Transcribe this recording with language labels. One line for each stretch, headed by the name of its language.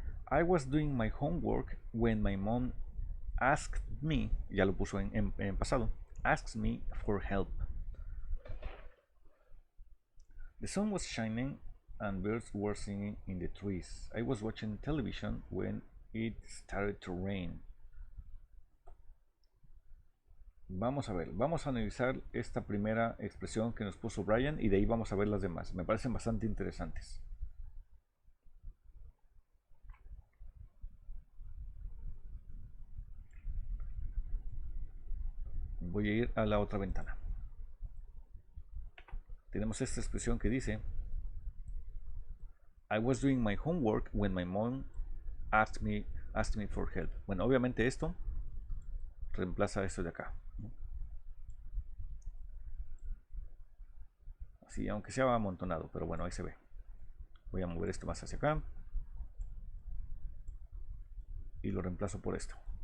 English: I was doing my homework when my mom asked me,
Spanish: ya lo puso en pasado,
English: asked me for help. The sun was shining and birds were singing in the trees. I was watching television when it started to rain.
Spanish: Vamos a ver, vamos a analizar esta primera expresión que nos puso Brian y de ahí vamos a ver las demás. Me parecen bastante interesantes. Voy a ir a la otra ventana. Tenemos esta expresión que dice
English: I was doing my homework when my mom asked me for help.
Spanish: Bueno, obviamente esto reemplaza esto de acá. Así, aunque sea amontonado, pero bueno, ahí se ve. Voy a mover esto más hacia acá. Y lo reemplazo por esto.